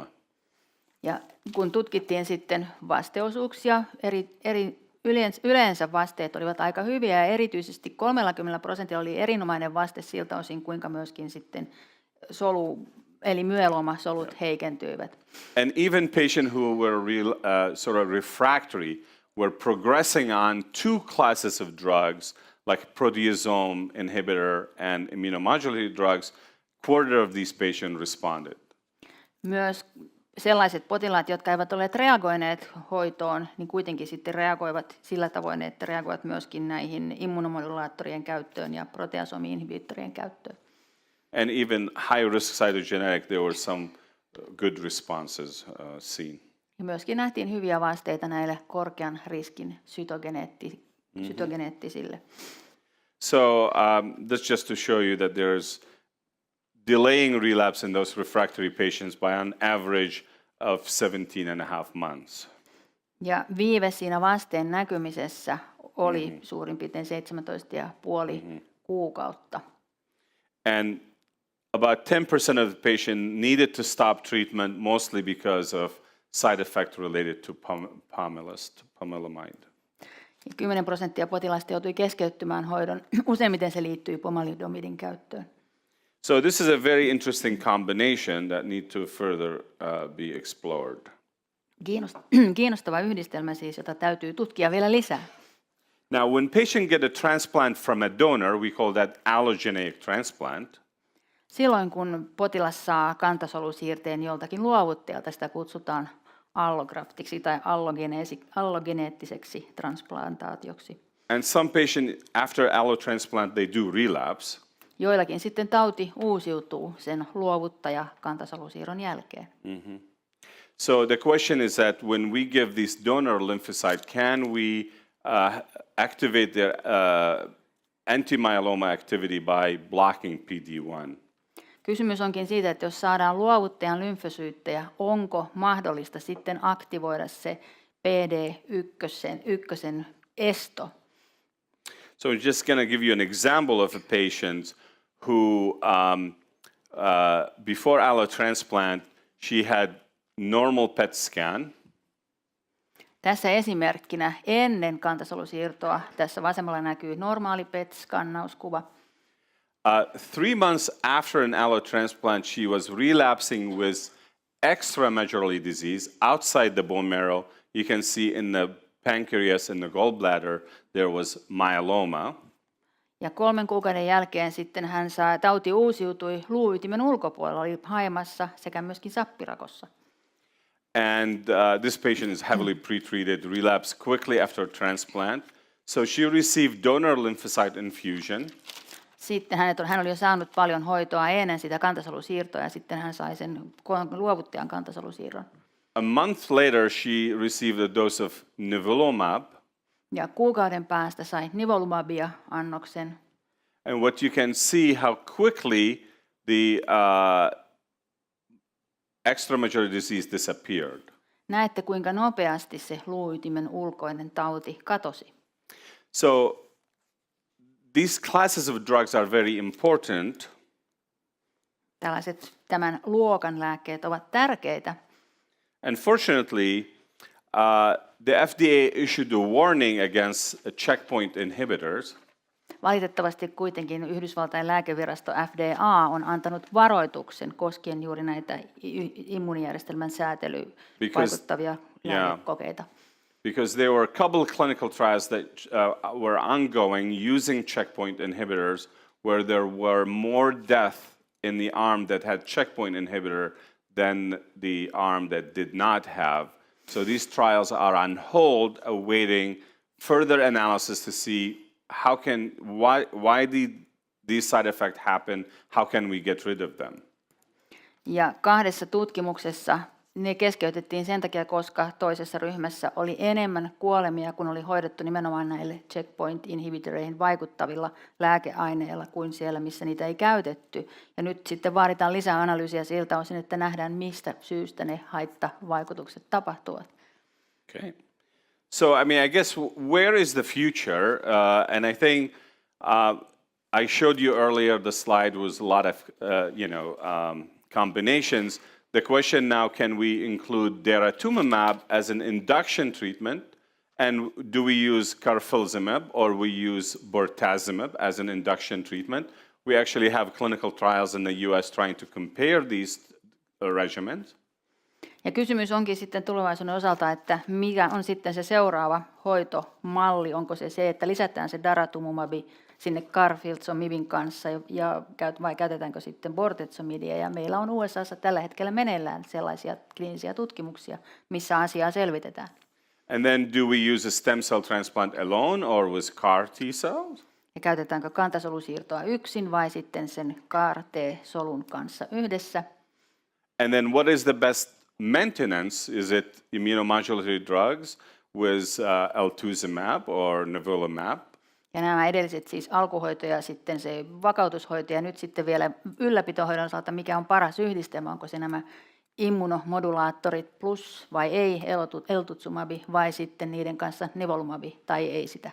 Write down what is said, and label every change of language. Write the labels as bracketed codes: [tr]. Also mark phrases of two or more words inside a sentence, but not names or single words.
[fi] Ja kun tutkittiin sitten vasteosuuksia, yleensä vasteet olivat aika hyviä ja erityisesti 30% oli erinomainen vaste siltä osin, kuinka myöskin sitten eli myeloomasolut heikentyivät. [en] And even patients who were refractory were progressing on two classes of drugs like proteasome inhibitor and immunomodulatory drugs. Quarter of these patients responded. [fi] Myös sellaiset potilaat, jotka eivät olleet reagoineet hoitoon, niin kuitenkin sitten reagoivat sillä tavoin, että reagoivat myöskin näihin immunomodulaattorien käyttöön ja proteasomi-inhibiittorien käyttöön. [en] And even high-risk cytogenetic, there were some good responses seen. [fi] Ja myöskin nähtiin hyviä vasteita näille korkean riskin sytogeneettisille. [en] So that's just to show you that there's delaying relapse in those refractory patients by an average of 17.5 months. [fi] Ja viive siinä vasteen näkymisessä oli suurin piirtein 17,5 kuukautta. [en] And about 10% of the patient needed to stop treatment, mostly because of side effect related to pomalidomide. [fi] 10% potilaista joutui keskeyttämään hoidon. Useimmiten se liittyy pomalidomidin käyttöön. [en] So this is a very interesting combination that need to further be explored. [fi] Kiinnostava yhdistelmä siis, jota täytyy tutkia vielä lisää. [en] Now, when patient get a transplant from a donor, we call that allogeneic transplant. [fi] Silloin kun potilas saa kantasolusiirteen joltakin luovuttajalta, sitä kutsutaan allograftiksi tai allogeneettiseksi transplantaatioksi. [en] And some patient after allotransplant they do relapse. [fi] Joillakin sitten tauti uusiutuu sen luovuttaja-kantasolusiirron jälkeen. Mm-hmm. [en] So the question is that when we give this donor lymphocyte, can we activate their anti-myeloma activity by blocking PD-1? [fi] Kysymys onkin siitä, että jos saadaan luovuttajan lymfosyyttejä, onko mahdollista sitten aktivoida se PD-1 esto? [en] So I'm just going to give you an example of a patient who, before allotransplant, she had normal PET scan. [fi] Tässä esimerkkinä ennen kantasolusiirtoa. Tässä vasemmalla näkyy normaali PET-skannauskuva. [en] 3 months after an allotransplant, she was relapsing with extramedullary disease outside the bone marrow. You can see in the pancreas and the gallbladder there was myeloma. [fi] Ja 3 kuukauden jälkeen sitten tauti uusiutui luuytimen ulkopuolella, oli haimassa sekä myöskin sappirakossa. [en] And this patient is heavily pretreated, relapsed quickly after transplant. So she received donor lymphocyte infusion. [fi] Sitten hän oli jo saanut paljon hoitoa ennen sitä kantasolusiirtoa ja sitten hän sai sen luovuttajan kantasolusiirron. [en] A month later she received a dose of nivolumab. [fi] Ja kuukauden päästä sai nivolumabia annoksen. [en] And what you can see how quickly the extramedullary disease disappeared. [fi] Näette kuinka nopeasti se luuytimen ulkoinen tauti katosi. [en] So these classes of drugs are very important. [fi] Tällaiset tämän luokan lääkkeet ovat tärkeitä. [en] Unfortunately, the FDA issued a warning against checkpoint inhibitors. [fi] Valitettavasti kuitenkin Yhdysvaltain lääkevirasto FDA on antanut varoituksen koskien juuri näitä immuunijärjestelmän säätelyyn vaikuttavia lääkekokeita. [en] Because there were a couple of clinical trials that were ongoing using checkpoint inhibitors where there were more death in the arm that had checkpoint inhibitor than the arm that did not have. So these trials are on hold, awaiting further analysis to see why did these side effects happen, how can we get rid of them. [fi] Ja kahdessa tutkimuksessa ne keskeytettiin sen takia, koska toisessa ryhmässä oli enemmän kuolemia, kun oli hoidettu nimenomaan näille checkpoint inhibitoreihin vaikuttavilla lääkeaineilla kuin siellä, missä niitä ei käytetty. Ja nyt sitten vaaditaan lisää analyysiä siltä osin, että nähdään, mistä syystä ne haittavaikutukset tapahtuvat. [en] Okay. So, I mean, I guess where is the future? And I think I showed you earlier the slide was a lot of, combinations. The question now, can we include daratumumab as an induction treatment? And do we use carfilzomib or we use bortezomib as an induction treatment? We actually have clinical trials in the US trying to compare these regimens. [fi] Ja kysymys onkin sitten tulevaisuuden osalta, että mikä on sitten se seuraava hoitomalli? Onko se, että lisätään se daratumumab sinne carfilzomibin kanssa vai käytetäänkö sitten bortezomidia? Ja meillä on USAssa tällä hetkellä meneillään sellaisia kliinisiä tutkimuksia, missä asiaa selvitetään. [en] And then do we use a stem cell transplant alone or with CAR T-cells? [fi] Ja käytetäänkö kantasolusiirtoa yksin vai sitten sen CAR-T-solun kanssa yhdessä? [en] And then what is the best maintenance? Is it immunomodulatory drugs with elotuzumab or nivolumab? [fi] Ja nämä edelliset siis alkuhoito ja sitten se vakautushoito ja nyt sitten vielä ylläpitohoidon osalta, mikä on paras yhdistelmä, onko se nämä immunomodulaattorit plus vai ei, elotuzumab vai sitten niiden kanssa nivolumab tai ei sitä.